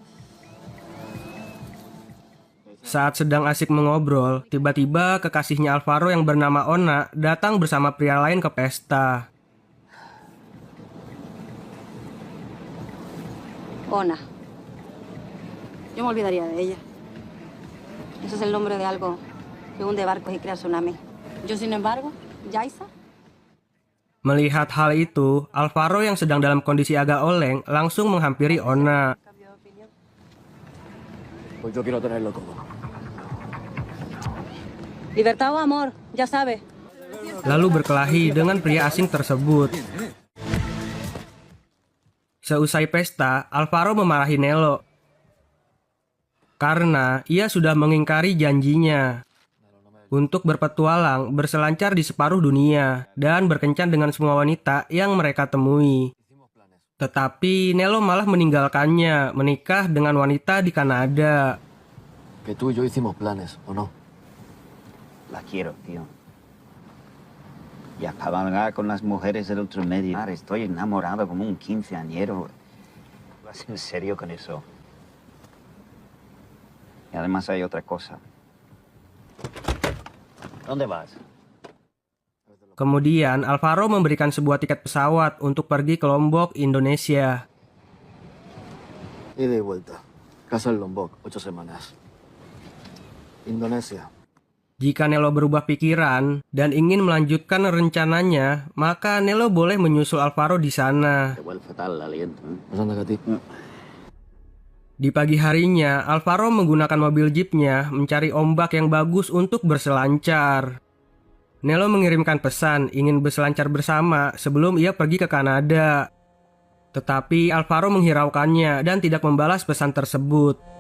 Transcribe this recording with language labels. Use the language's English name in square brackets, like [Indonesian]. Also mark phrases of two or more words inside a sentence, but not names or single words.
[Indonesian] Saat sedang asik mengobrol, tiba-tiba kekasihnya Alvaro yang bernama Ona datang bersama pria lain ke pesta. Ona. [Spanish] Yo me olvidaría de ella. Eso es el nombre de algo que hunde barcos y crea tsunami. Yo, sin embargo, Yaisa. [Indonesian] Melihat hal itu, Alvaro yang sedang dalam kondisi agak oleng langsung menghampiri Ona. [Spanish] Pues yo quiero tenerlo todo. Libertad o amor, ya sabe. [Indonesian] Lalu berkelahi dengan pria asing tersebut. Seusai pesta, Alvaro memarahi Nelo karena ia sudah mengingkari janjinya untuk berpetualang berselancar di separuh dunia dan berkencan dengan semua wanita yang mereka temui. Tetapi Nelo malah meninggalkannya menikah dengan wanita di Kanada. [Spanish] Que tú y yo hicimos planes, ¿o no? La quiero, tío. Y a cabalgar con las mujeres del otro medio. Estoy enamorado como un quinceañero. ¿Vas en serio con eso? Y además hay otra cosa. ¿Dónde vas? [Indonesian] Kemudian Alvaro memberikan sebuah tiket pesawat untuk pergi ke Lombok, Indonesia. [Spanish] Ida y vuelta. Casa en Lombok, 8 semanas. Indonesia. [Indonesian] Jika Nelo berubah pikiran dan ingin melanjutkan rencananya, maka Nelo boleh menyusul Alvaro di sana. [Spanish] Te huele fatal el aliento, ¿eh? Pues anda que a ti. [Indonesian] Di pagi harinya, Alvaro menggunakan mobil jeepnya mencari ombak yang bagus untuk berselancar. Nelo mengirimkan pesan ingin berselancar bersama sebelum ia pergi ke Kanada. Tetapi Alvaro menghiraukannya dan tidak membalas pesan tersebut.